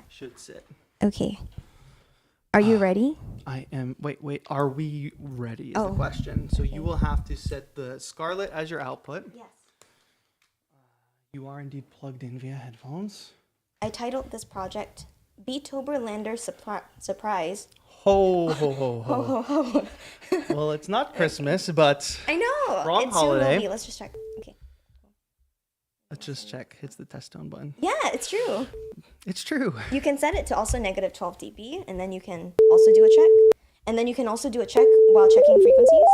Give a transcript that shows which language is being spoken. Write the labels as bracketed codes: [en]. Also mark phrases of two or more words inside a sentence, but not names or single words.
[en] should sit. Okay. Are you ready? I am. Wait. Are we ready? Is the Oh. question. So you will have to set the Scarlett as your output. Yes. You are indeed plugged in via headphones. I titled this project Beettober LANDR Surprise. Ho ho ho ho. Ho, ho, ho. Well, it's not Christmas, but I know. Wrong It soon will holiday. be. Let's just check. Okay. let's just check. Hits the test tone button. Yeah, it's true. It's true. You can set it to also negative 12 dB, and then you can also do a check. And then you can also do a check while checking frequencies.